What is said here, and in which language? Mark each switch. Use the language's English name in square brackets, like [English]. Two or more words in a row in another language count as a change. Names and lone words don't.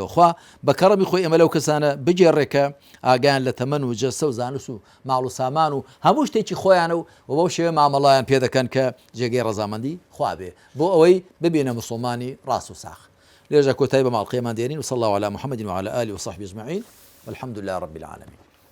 [Central Kurdish] خوا بە کەڕەمی خۆی ئێمە لەو کەسانە بجێڕێکە ئاگیان لە تەمەن و جەستە و زانست و ماڵ و سامان و هەموو شتێکی خۆیانە و بەو شێوە مامەڵایان پێ دەکەن کە جێگەی ڕەزامەندی خوا بێ بۆ ئەوەی ببینە مسلمانی ڕاست و ساخ. لێرەجا کۆتایی بە ماڵقەیەمان دێنین و [Arabic] صلی الله علی محمد وعلى آله وصحبه أجمعين والحمد لله رب العالمين.